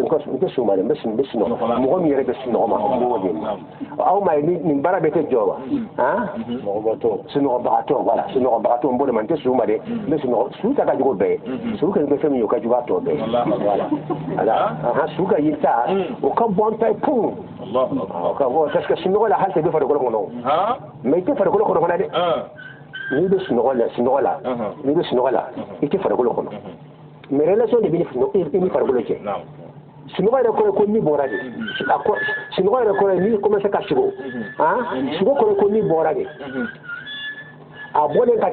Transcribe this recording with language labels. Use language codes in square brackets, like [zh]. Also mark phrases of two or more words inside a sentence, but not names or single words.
[bm] tɛ sɔn ma dɛ n bɛ sunɔgɔ mɔgɔ min yɛrɛ bɛ sunɔgɔ ma n b'o de ma aw ma ye nin baara bɛ kɛ jɔ wa sunɔgɔbagatɔ voilà sunɔgɔbagatɔ n b'o de ma n tɛ sɔn ma dɛ n bɛ sunɔgɔ su ta ka jugu bɛɛ ye su kɛlen bɛ fɛn min ye o ka jugu a tɔ bɛɛ ye voilà su ka yi ta o ka bɔ an ta ye pun [fr] parce que [bm] sunɔgɔ la hali tɛ bɛ farikolo kɔnɔ mais i tɛ farikolo kɔnɔ fana dɛ n'i bɛ sunɔgɔ la i tɛ farikolo kɔnɔ mais relation de bɛ i ni farikolo cɛ sunɔgɔ yɛrɛ kɔrɔ ko ni bɔra de sunɔgɔ yɛrɛ kɔrɔ n'i commencé ka sigo sigo kɔrɔ ko ni bɔra de a bɔlen ka taa